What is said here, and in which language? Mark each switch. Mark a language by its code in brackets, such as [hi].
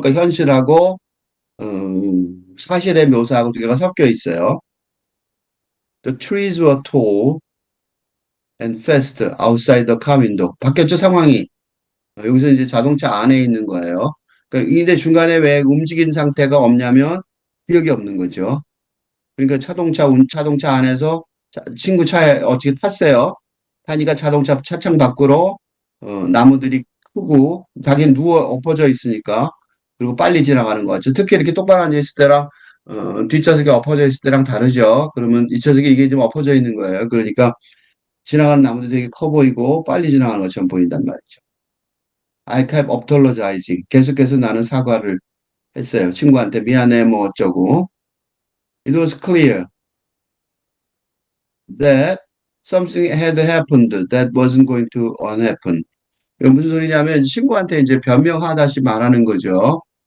[ko] 그러니까 현실하고 사실의 묘사하고 두 개가 섞여 있어요. [en] The trees were tall and fast outside the car window. [ko] 바뀌었죠, 상황이. 여기서 이제 자동차 안에 있는 거예요. 그러니까 이제 중간에 왜 움직인 상태가 없냐면 기억이 없는 거죠. 그러니까 자동차 안에서 친구 차에 어떻게 탔어요. 타니까 자동차 차창 밖으로 나무들이 크고 자기는 누워 엎어져 있으니까 그리고 빨리 지나가는 거 같죠. 특히 이렇게 똑바로 앉아 있을 때랑 뒷좌석에 엎어져 있을 때랑 다르죠. 그러면 뒷좌석에 이게 좀 엎어져 있는 거예요. 그러니까 지나가는 나무도 되게 커 보이고 빨리 지나가는 것처럼 보인단 말이죠. [en] I kept apologizing. [ko] 계속해서 나는 사과를 했어요. 친구한테 미안해 뭐 어쩌고. [en] It was clear that something had happened that wasn't going to unhappen. [ko] 이거 무슨 소리냐면 친구한테 이제 변명하다시 말하는 거죠.